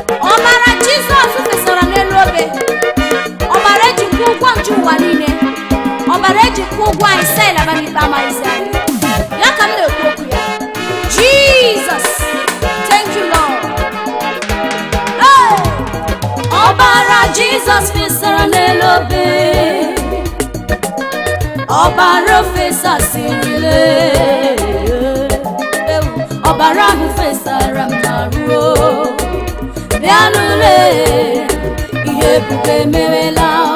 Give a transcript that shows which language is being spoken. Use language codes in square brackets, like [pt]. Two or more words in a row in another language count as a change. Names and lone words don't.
[ig] Ọbara Jizọs fesara n'elu obe. Ọbara eji kwụ ụgwọ njọ ụwa niile. Ọbara eji kwụ ụgwọ anyị, sị anyị laba n'ikpe amaghịzi anyị. Ya ka m na-ekwu okwu ya. [en] Jesus. Thank you, Lord. Hey! [ig] Ọbara Jizọs fesara n'elu obe. Ọbara o fesasịrịle. Ọbara ahụ fesara m n'arụ, o. Bịa nụle, ihe ebube emewela.